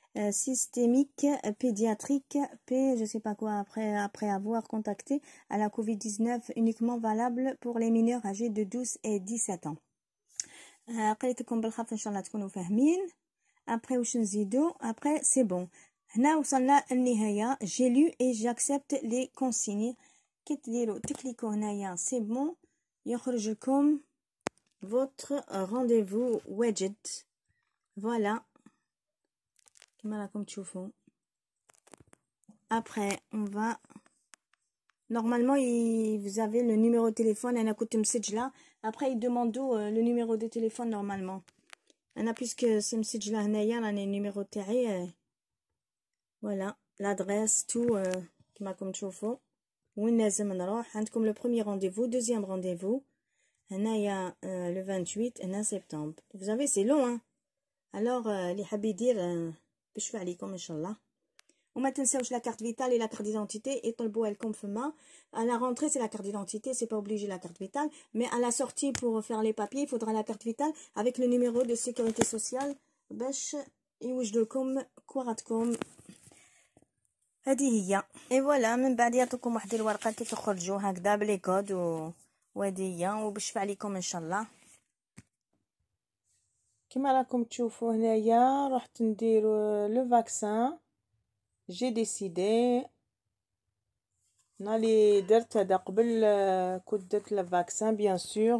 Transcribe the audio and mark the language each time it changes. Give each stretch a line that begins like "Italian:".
French: systémique pédiatrique, je sais pas quoi, après avoir contacté à la Covid-19 uniquement valable pour les mineurs âgés de 12 et 17 ans.
Arabic: قريتكم بالخف ان شاء الله تكونوا فاهمين.
French: après
Arabic: واش نزيدو؟
French: après c'est bon.
Arabic: هنا وصلنا النهايه.
French: j'ai lu et j'accepte les consignes.
Arabic: كي تديروا تكليكو هنايا
French: c'est bon
Arabic: يخرج لكم
French: votre rendez-vous widget.
Arabic: voilà كما راكم تشوفوا.
French: après on va normalement vous avez le numéro de téléphone.
Arabic: انا كنت مسجله.
French: après ils demandent le numéro de téléphone normalement.
Arabic: انا
French: puisque c'est
Arabic: مسجله هنايا راني النيميرو تاعي.
French: voilà l'adresse tout
Arabic: كما راكم تشوفوا. وين لازم نروح؟ عندكم
French: le premier rendez-vous, deuxième rendez-vous
Arabic: هنايا
French: le 28
Arabic: هنا سبتمبر.
French: vous savez c'est long hein.
Arabic: alors اللي حاب يدير بشفع عليكم ان شاء الله. وما تنساوش
French: لا carte vitale et la carte d'identité
Arabic: يطلبوها لكم فما.
French: à la rentrée c'est la carte d'identité, c'est pas obligé la carte vitale, mais à la sortie pour faire les papiers il faudra la carte vitale avec le numéro de sécurité sociale
Arabic: باش يوجدوا لكم كوارتكم. هذه هي. اي فوالا من بعد يعطوكم واحد الورقه كي تخرجوا هكذا بلي كود وهذه هي وبشفع عليكم ان شاء الله. كما راكم تشوفوا هنايا رحت ندير لو فاكسان.
French: جي ديسيدي نالي
Arabic: درت هذا قبل كنت درت
French: لو فاكسان بيان سور.